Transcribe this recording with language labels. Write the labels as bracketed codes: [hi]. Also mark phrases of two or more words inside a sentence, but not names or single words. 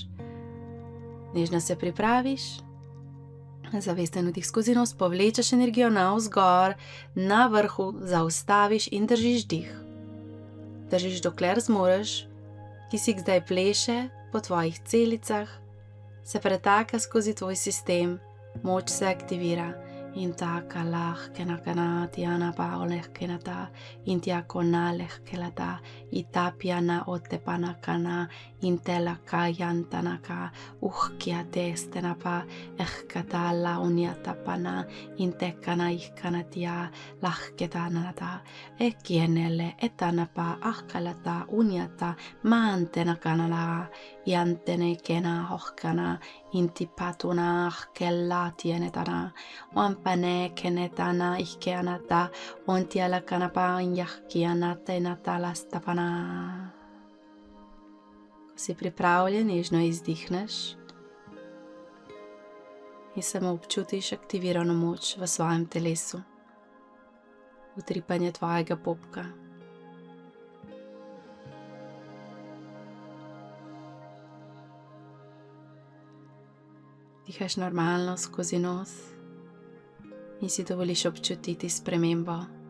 [sl] Nežno se pripraviš, zavesten vdih skozi nos, povlečeš energijo navzgor, na vrhu zaustaviš in držiš dih. Držiš dokler zmoreš, kisik zdaj pleše po tvojih celicah, se pretaka skozi tvoj sistem, moč se aktivira Intaka lahkena kana tiana paolehkenata, intiakona lehkelata, itapiana otepana kana, intelaka yantanaka, uhkia testenapa, ehkata launiatapana, intekana ihkanatia, lahketanata, ekienelle etanapa, ahkalata, uniata, maantena kanala, iantene kena hohkana, intipatuna ahkella tienetana, wampane kenetana ihkeanata, ontiala kanapa injahkianata inatalastapana. Ko si pripravljen, nežno izdihneš in samo občutiš aktivirano moč v svojem telesu, utripanje tvojega popka. Dihaš normalno skozi nos in si dovoliš občutiti spremembo.